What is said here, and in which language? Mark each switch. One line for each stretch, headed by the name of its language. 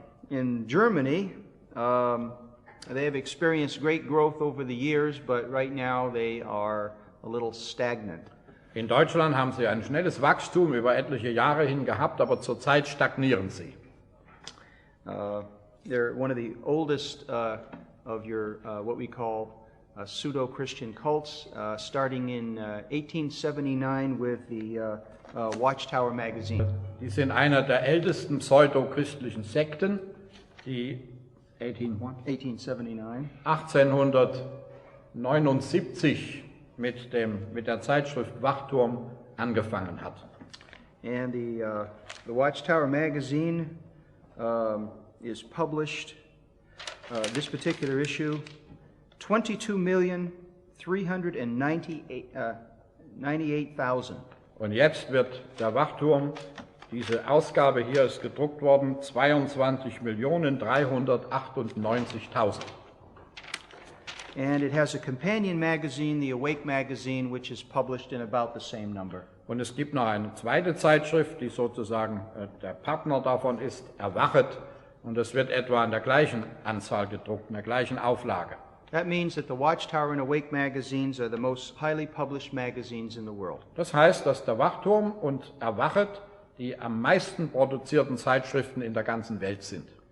English: In Germany, they have experienced great growth over the years, but right now they are a little stagnant.
German: In Deutschland haben sie ein schnelles Wachstum über etliche Jahre hin gehabt, aber zurzeit stagnieren sie.
English: They're one of the oldest of your what we call pseudo-Christian cults, starting in 1879 with the Watchtower magazine.
German: Die sind einer der ältesten pseudo-christlichen Sekten, die 1879 mit der Zeitschrift Wachturm angefangen hat.
English: And the Watchtower magazine is published, this particular issue, 22,398,000.
German: Und jetzt wird der Wachturm, diese Ausgabe hier ist gedruckt worden, 22.398.000.
English: And it has a companion magazine, the Awake magazine, which is published in about the same number.
German: Und es gibt noch eine zweite Zeitschrift, die sozusagen der Partner davon ist, Erwachet, und es wird etwa in der gleichen Anzahl gedruckt, in der gleichen Auflage.
English: That means that the Watchtower and Awake magazines are the most highly published magazines in the world.
German: Das heißt, dass der Wachturm und Erwachet die am meisten produzierten Zeitschriften in der ganzen Welt sind.